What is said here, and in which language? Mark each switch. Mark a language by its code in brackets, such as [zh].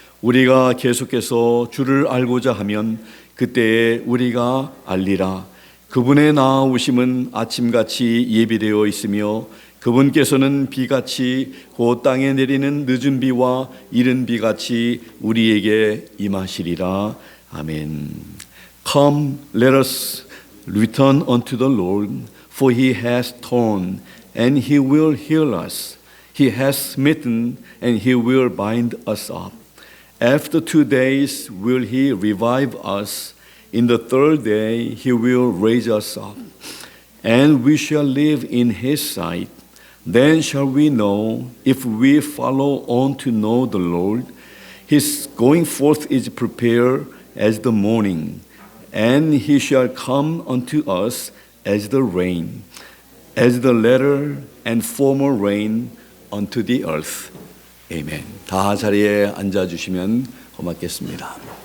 [ko] 우리가 계속해서 주를 알고자 하면 그때에 우리가 알리라. 그분의 나아오심은 아침같이 예비되어 있으며 그분께서는 비같이 곧 땅에 내리는 늦은 비와 이른 비같이 우리에게 임하시리라. 아멘. [en] Come, let us return unto the Lord, for he has torn, and he will heal us. He has smitten, and he will bind us up. After 2 days will he revive us. In the third day he will raise us up, and we shall live in his sight. Then shall we know, if we follow on to know the Lord. His going forth is prepared as the morning, and he shall come unto us as the rain, as the latter and former rain unto the earth. Amen. [ko] 다 자리에 앉아주시면 고맙겠습니다.